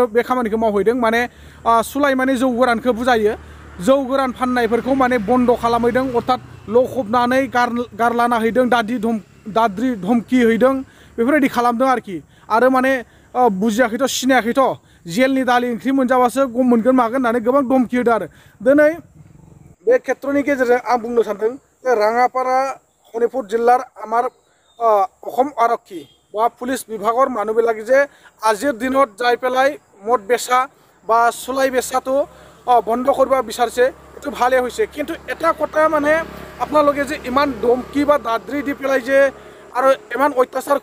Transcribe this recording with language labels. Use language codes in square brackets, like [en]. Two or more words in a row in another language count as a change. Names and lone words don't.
[brx] बे खामानिखौ मावहैदों माने सुलाइ माने जौ गोरानखौ बुजायो जौ गोरान फाननायफोरखौ माने बन्द खालामहैदों अर्थात लखबनानै गारलाना हैदों दाद्रि धमकी हैदों बेफोरबायदि खालामदों आरोखि आरो माने बुजियाखैथ' सिनायाखैथ' जेलनि दालि ओंख्रि मोनजाबासो गम मोनगोन मागोन होननानै गोबां धमकी होदों आरो दिनै बे खेत्रनि गेजेरजों आं बुंनो सानदों जे राङापारा शनितपुर [as] জিলাৰ আমাৰ অসম আৰক্ষী বা পুলিচ বিভাগৰ মানুহবিলাকে যে আজিৰ দিনত যাই পেলাই মদ বেচা বা চুলাই বেচাটো বন্ধ কৰিব বিচাৰিছে এইটো ভালে হৈছে কিন্তু এটা কথা মানে আপোনালোকে যে ইমান ধমকি বা দাদ্ৰি দি পেলাই যে আৰু ইমান অত্যাচাৰ